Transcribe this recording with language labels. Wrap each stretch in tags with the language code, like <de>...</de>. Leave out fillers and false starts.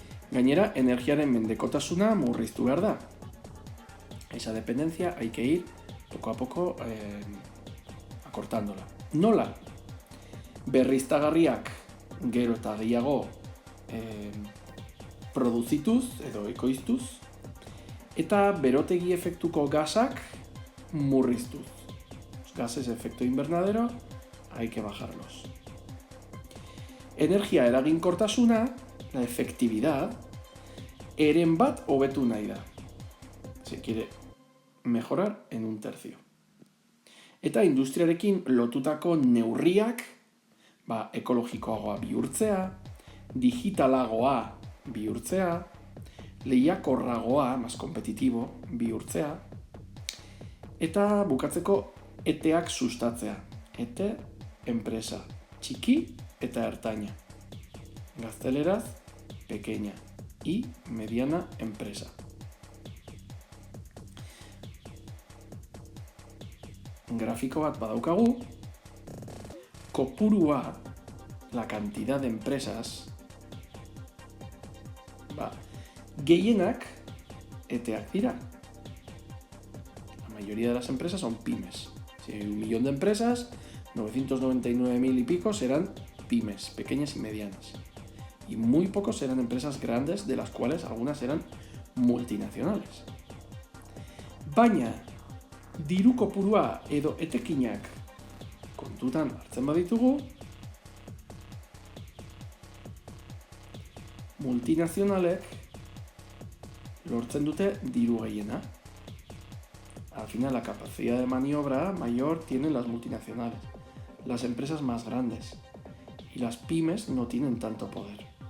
<eu>Gainera, energiaren mendekotasuna murriztu behar da.</eu> <es>Esa dependencia hay que ir poco a poco acortándola.</es> <eu>Nola? Berriztagarriak gero eta gehiago produzituz edo ekoiztuz, eta berotegi efektuko gasak murriztuz.</eu> <es>Los gases de efecto invernadero hay que bajarlos.</es> <eu>Energia eraginkortasuna,</eu> <es>la efectividad,</es> <eu>eren bat hobetu nahi da.</eu> <es>Se quiere mejorar en 1/3.</es> <eu>Eta industriarekin lotutako neurriak, ekologikoagoa bihurtzea, digitalagoa bihurtzea, lehiakorragoa,</eu> <es>más competitivo,</es> <eu>bihurtzea, eta bukatzeko eteak sustatzea. Ete, enpresa, txiki eta ertaina. Gazteleraz,</eu> <es>pequeña y mediana empresa.</es> <eu>Grafiko bat badaukagu, kopurua,</eu> <es>la cantidad de empresas,</es> <eu>gehienak eteak dira.</eu> <es>La mayoría de las empresas son pymes. Si hay 1 millón de empresas, 999.000 y pico serán pymes, pequeñas y medianas. Y muy pocos serán empresas grandes, de las cuales algunas serán multinacionales.</es> <eu>Baina, diru kopurua edo etekinak kontutan hartzen baditugu, multinazionalek lortzen dute diru gehiena.</eu> <es>Al final, la capacidad de maniobra mayor tienen las multinacionales, las empresas más grandes, y las pymes no tienen tanto poder.</es>